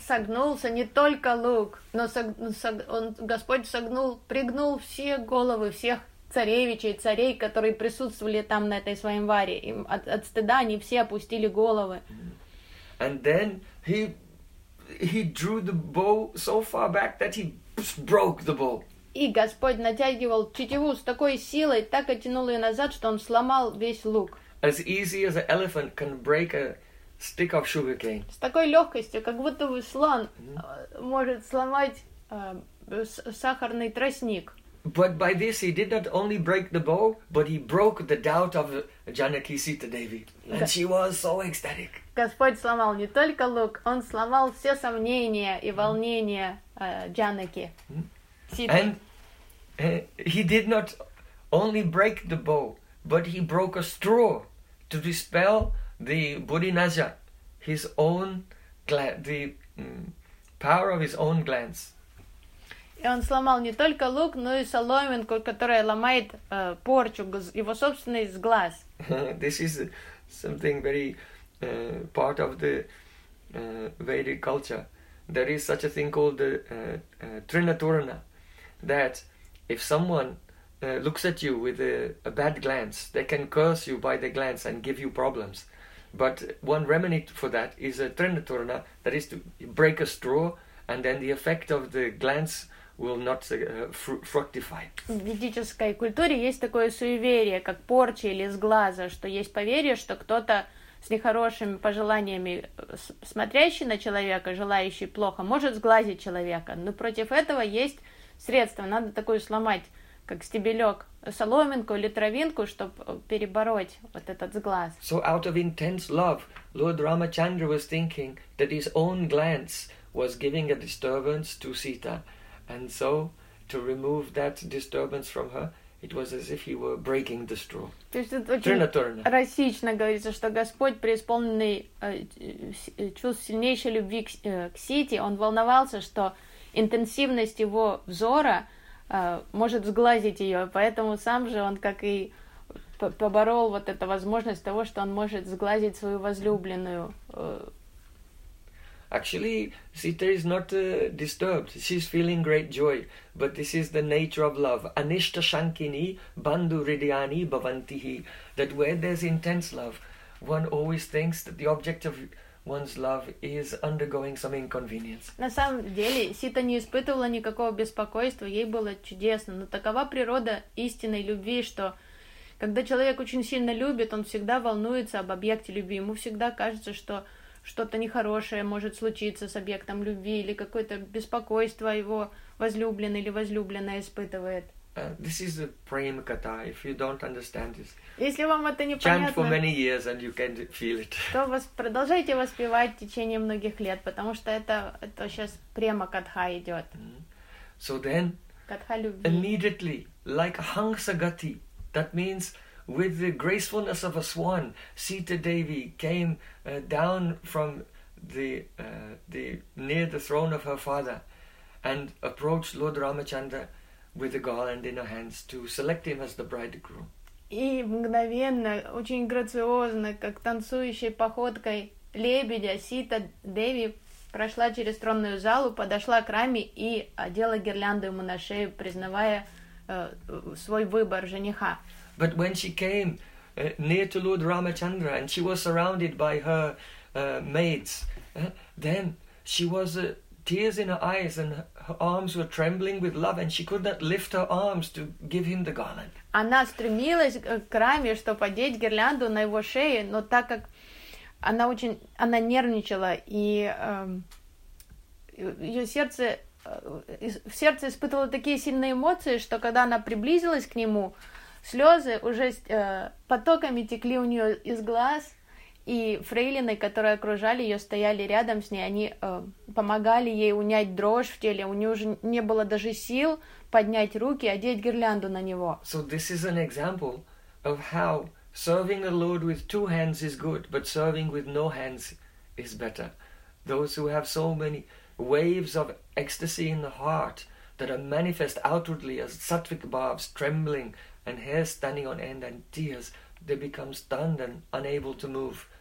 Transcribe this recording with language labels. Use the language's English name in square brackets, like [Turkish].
[Russian] Согнулся не только лук, но он, Господь согнул, пригнул все головы всех царевичей, царей, которые присутствовали там на этой своем варе. От стыда они все опустили головы. [English] And then he drew the bow so far back that he broke the bow. [Russian] И Господь натягивал тетиву с такой силой, так оттянул ее назад, что он сломал весь лук. [English] As easy as an elephant can break a stick of sugarcane. [Russian] С такой легкостью, как будто бы слон может сломать сахарный тростник. [English] But by this he did not only break the bow, but he broke the doubt of Janaki Sita Devi. And she was so ecstatic. [Russian] Господь сломал не только лук, он сломал все сомнения и волнения Джанаки. [English] And he did not only break the bow, but he broke a straw to dispel the Buddhinaja, his own power of his own glands. [Russian] И он сломал не только лук, но и соломинку, которая ломает порчу, его собственный глаз. [English] This is something very part of the Vedic culture. There is such a thing called the Trinaturana, that if someone looks at you with a bad glance, they can curse you by the glance and give you problems. But one remedy for that is a Trinaturana, that is to break a straw, and then the effect of the glance will not fructify. [Russian] В ведической культуре есть такое суеверие, как порча или сглаза, что есть поверье, что кто-то с нехорошими пожеланиями, смотрящий на человека, желающий плохо, может сглазить человека. Но против этого есть средство. Надо такую сломать, как стебелек, соломинку или травинку, чтобы перебороть вот этот сглаз. [English] So out of intense love, Lord Ramachandra was thinking that his own glance was giving a disturbance to Sita. And so to remove that disturbance from her, it was as if he were breaking the straw. [Russian] То есть это очень расично говорится, что Господь, преисполненный чувств сильнейшей любви к Сити, он волновался, что интенсивность его взора может сглазить ее, поэтому сам же он как и поборол вот эту возможность того, что он может сглазить свою возлюбленную. [English] Actually, Sita is not disturbed. She's feeling great joy. But this is the nature of love. [Sanskrit] Anishta shankini bandhu ridiani bhavantihi. [English] That where there's intense love, one always thinks that the object of one's love is undergoing some inconvenience. [Russian] На самом деле, Сита не испытывала никакого беспокойства. Ей было чудесно. Но такова природа истинной любви, что когда человек очень сильно любит, он всегда волнуется об объекте любви. Ему всегда кажется, что что-то нехорошее может случиться с объектом любви или какое-то беспокойство его возлюбленный или возлюбленная испытывает. [English] This is a prema katha. If you don't understand this, [Russian] если вам это не [English] chant [Russian] понятно, [English] for many years and you can feel it. [Russian] То продолжайте воспевать в течение многих лет, потому что это сейчас према катха идет. [English] So then, [Russian] катха любви. [English] Immediately, like hangsa gati, that means with the gracefulness of a swan, Sita Devi came down from the near the throne of her father and approached Lord Ramachandra with a garland in her hands to select him as the bridegroom. [Russian] И мгновенно, очень грациозно, как танцующей походкой лебедя, Сита Деви прошла через тронную залу, подошла к Раме и одела гирлянду ему на шею, признавая свой выбор жениха. [English] But when she came near to Lord Ramachandra and she was surrounded by her maids, then she was tears in her eyes and her arms were trembling with love and she could not lift her arms to give him the garland. [Russian] Она стремилась к Раме, чтобы одеть гирлянду на его шее, но так как она нервничала и в сердце испытывала такие сильные эмоции, что когда она приблизилась к нему, слезы уже потоками текли у нее из глаз, и фрейлины, которые окружали ее, стояли рядом с ней, они помогали ей унять дрожь в теле. У нее уже не было даже сил поднять руки, одеть гирлянду на него. [English] So this is an example of how serving the Lord with two hands is good, but serving with no hands is better. Those who have so many waves of ecstasy in the heart that are manifest outwardly as sattvic bhavs trembling and hair standing on end and tears, they become stunned and unable to move.